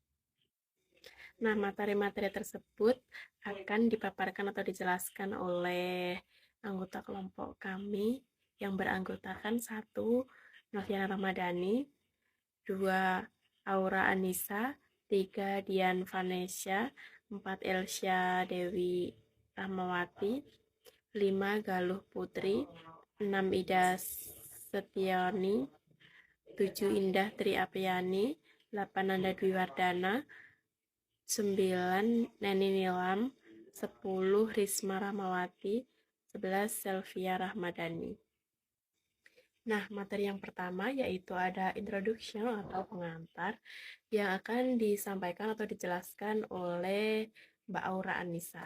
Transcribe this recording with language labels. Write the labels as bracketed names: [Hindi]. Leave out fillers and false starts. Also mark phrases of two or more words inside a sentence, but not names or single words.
[Indonesian] Nah, materi-materi tersebut akan dipaparkan atau dijelaskan oleh anggota kelompok kami yang beranggotakan 1. Novina Ramadhani, 2. Aura Anissa, 3. Dian Vanesha, 4. Elsya Dewi Rahmawati, 5. Galuh Putri, 6. Ida Setioni, 7. Indah Tri Apriani, 8. Nanda Dwi Wardana, 9. Neni Nilam, 10. Risma Rahmawati, 11. Selvia Rahmadani. Nah, materi yang pertama yaitu ada introduction atau pengantar yang akan disampaikan atau dijelaskan oleh Mbak Aura Anissa.